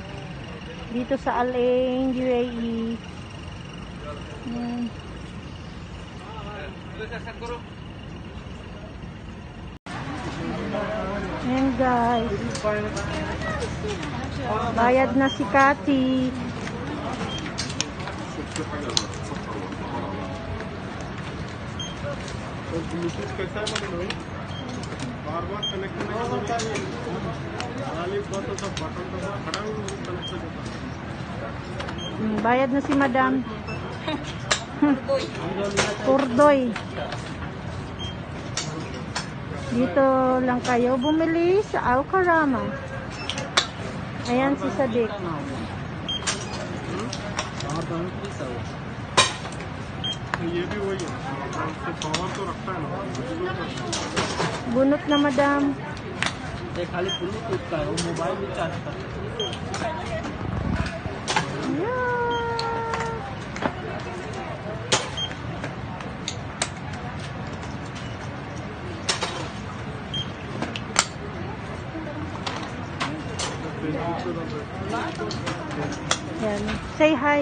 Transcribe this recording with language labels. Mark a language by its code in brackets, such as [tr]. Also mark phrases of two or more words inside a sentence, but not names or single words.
[tl] Dito sa Al Ain, UAE. Yan. Ayan guys. Bayad na si Kati. [hi] ब्लूटूथ कैसा है मतलब भाई बार बार कनेक्ट नहीं होता है वाली बात तो सब बटन दबा खड़ा हो कनेक्ट हो जाता [tl] Bayad na si madam. Kurdoy. Dito lang kayo bumili sa Al-Karama. Ayan si Sadiq. [hi] ये भी वही है उससे पावर तो रखता है ना [tl] Bunot na madam. [hi] ते खाली ब्लूटूथ का है, वो मोबाइल में चार्ज करते हैं। [en] Yeah. Yan. Say hi.